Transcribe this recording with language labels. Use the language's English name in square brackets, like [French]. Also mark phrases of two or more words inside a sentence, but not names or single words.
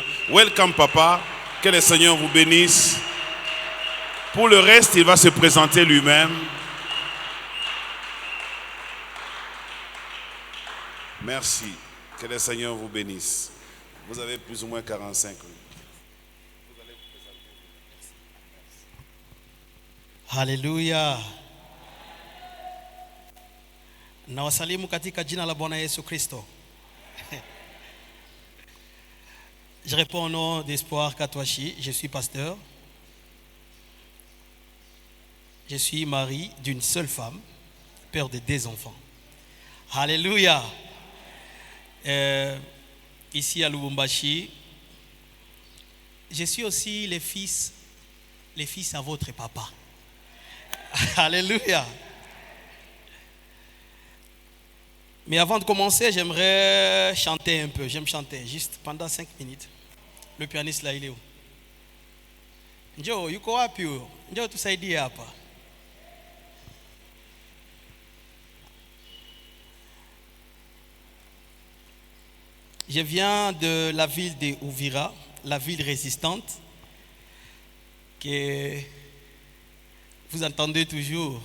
[English] Welcome, papa. [French] Que le Seigneur vous bénisse. Pour le reste, il va se présenter lui-même. Merci. Que le Seigneur vous bénisse. Vous avez plus ou moins 45 minutes. [Swahili] Haleluya. Na wasalimu katika jina la Bwana Yesu Kristo. [French] Je réponds au nom d'Espoir Katwashi, je suis pasteur. Je suis mari d'une seule femme, père de 2 enfants. Alléluia. Ici à Lubumbashi, je suis aussi les fils à votre papa. Alléluia. Mais avant de commencer, j'aimerais chanter un peu. J'aime chanter, juste pendant 5 minutes. Le pianiste là, il est où? [Swahili] Njoo, yuko wapi huyo? Njoo tusaidie hapa. [French] Je viens de la ville de Uvira, la ville résistante, que vous entendez toujours.